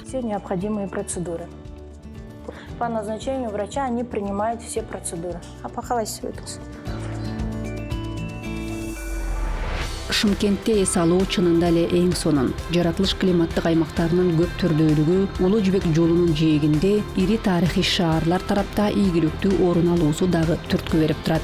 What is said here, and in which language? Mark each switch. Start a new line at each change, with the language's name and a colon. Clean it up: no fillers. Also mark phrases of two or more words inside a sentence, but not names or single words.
Russian: все необходимые процедуры. По назначению врача они принимают все процедуры.
Kyrgyz: Апахалайсыз. Шымкентте эс алуу чынында эле эң сонун. Жаратылыш климаттык аймактарынын көп түрдүүлүгү Улуу Жибек жолунун жээгинде ири тарыхый шаарлар тарапта ийгиликтүү орун алуусу дагы түрткү берип турат.